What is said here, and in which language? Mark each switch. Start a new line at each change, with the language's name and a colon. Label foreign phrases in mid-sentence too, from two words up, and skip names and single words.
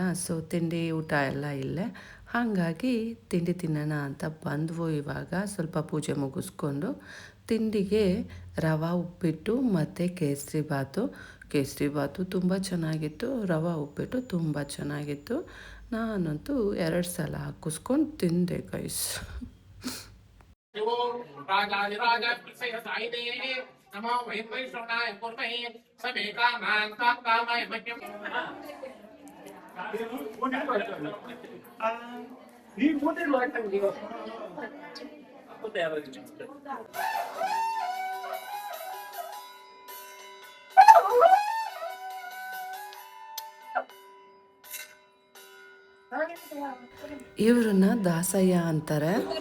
Kannada: ಸೊ ತಿಂಡಿ ಊಟ ಎಲ್ಲ ಇಲ್ಲೇ, ಹಾಗಾಗಿ ತಿಂಡಿ ತಿನ್ನೋಣ ಅಂತ ಬಂದ್ವು. ಇವಾಗ ಸ್ವಲ್ಪ ಪೂಜೆ ಮುಗಿಸ್ಕೊಂಡು ತಿಂಡಿಗೆ ರವೆ ಉಪ್ಪಿಟ್ಟು ಮತ್ತು ಕೇಸರಿ ಬಾತು ತುಂಬ ಚೆನ್ನಾಗಿತ್ತು. ರವೆ ಉಪ್ಪಿಟ್ಟು ತುಂಬ ಚೆನ್ನಾಗಿತ್ತು. ನಾನಂತೂ 2 ಸಲ ಹಾಕಿಸ್ಕೊಂಡು ತಿಂದೆ ಗೈಸ್.
Sanskrit: नमो वैश्रवणाय पूर्वहि समे कामान् कामकामाय मह्यम्
Kannada: ಈ ಮೂಟೆಗಳು ಹಾಕ್ತಂಗೆ ಮತ್ತೆ ಯಾರು ಇವ್ರನ್ನ ದಾಸಯ್ಯ ಅಂತಾರೆ.